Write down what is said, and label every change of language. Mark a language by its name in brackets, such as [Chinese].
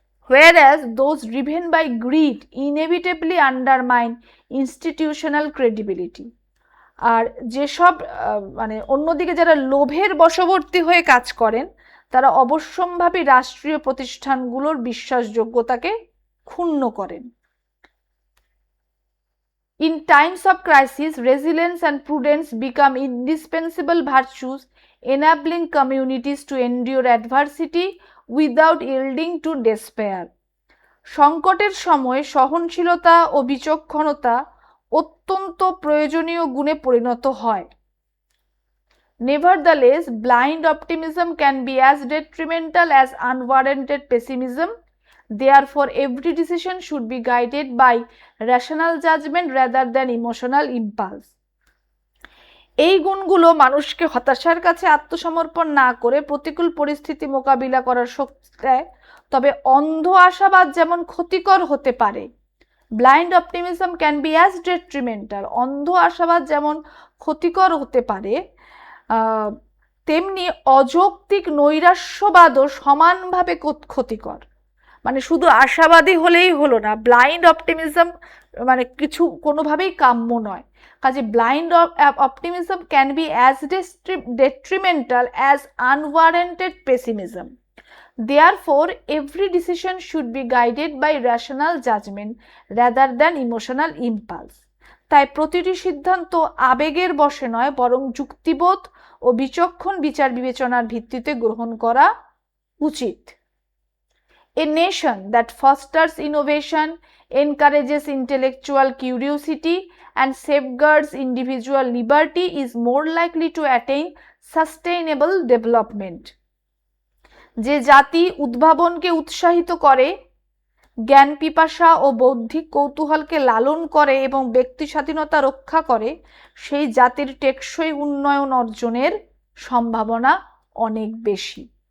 [English] whereas those driven by greed inevitably undermine institutional credibility, [Bangla] আর যেসব মানে অন্যদিকে যারা লোভের বশবর্তী হয়ে কাজ করেন তারা অবশ্যম্ভাবী রাষ্ট্রীয় প্রতিষ্ঠানগুলোর বিশ্বাসযোগ্যতাকে ক্ষুণ্ণ করেন। [English] In times of crisis, resilience and prudence become indispensable virtues, enabling communities to endure adversity without yielding to despair. [Bangla] সংকটের সময় সহনশীলতা ও বিচক্ষণতা অত্যন্ত প্রয়োজনীয় গুণে পরিণত হয়। [English] Nevertheless, blind optimism can be as detrimental as unwarranted pessimism. Therefore, every decision should be guided by rational judgment rather than emotional impulse. [Bangla] এই গুণগুলো মানুষকে হতাশার কাছে আত্মসমর্পণ না করে প্রতিকূল পরিস্থিতি মোকাবিলা করার শক্তি দেয়। তবে অন্ধ আশাবাদ যেমন ক্ষতিকর হতে পারে, [English] blind optimism can be as detrimental, [Bangla] অন্ধ আশাবাদ যেমন ক্ষতিকর হতে পারে তেমনি অযৌক্তিক নৈরাশ্যবাদও সমানভাবে ক্ষতিকর। মানে শুধু আশাবাদী হলেই হলো না, ব্লাইন্ড অপটিমিজম মানে কিছু কোনোভাবেই কাম্য নয়। [English] কাজে blind optimism can be as detrimental as unwarranted pessimism. Therefore, every decision should be guided by rational judgment rather than emotional impulse. [Bangla] তাই প্রতিটি সিদ্ধান্ত আবেগের বশে নয় বরং যুক্তিবোধ ও বিচক্ষণ বিচার বিবেচনার ভিত্তিতে গ্রহণ করা উচিত। [English] A nation that fosters innovation, encourages intellectual curiosity, and safeguards individual liberty is more likely to attain sustainable development. [Bangla] যে জাতি উদ্ভাবনকে উৎসাহিত করে, জ্ঞান পিপাসা ও বৌদ্ধিক কৌতূহলকে লালন করে এবং ব্যক্তি স্বাধীনতা রক্ষা করে, সেই জাতির টেকসই উন্নয়ন অর্জনের সম্ভাবনা অনেক বেশি।